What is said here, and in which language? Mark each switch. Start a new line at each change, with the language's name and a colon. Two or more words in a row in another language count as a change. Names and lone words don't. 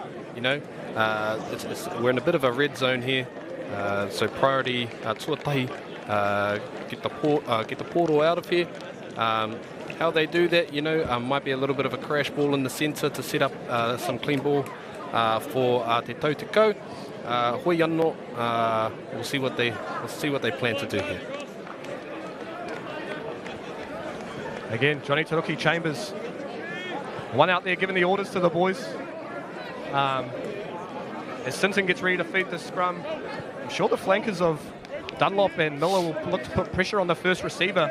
English: You know, we're in a bit of a red zone here, so priority tuatahi, get the portal out of here. How they do that, you know, might be a little bit of a crash ball in the centre to set up some clean ball for
Māori: te tau te kau. Hoi anō,
English: we'll see what they plan to do here. Again, Johnny Taruki Chambers, one out there giving the orders to the boys. As Simpson gets ready to feed the scrum, I'm sure the flankers of Dunlop and Miller will look to put pressure on the first receiver.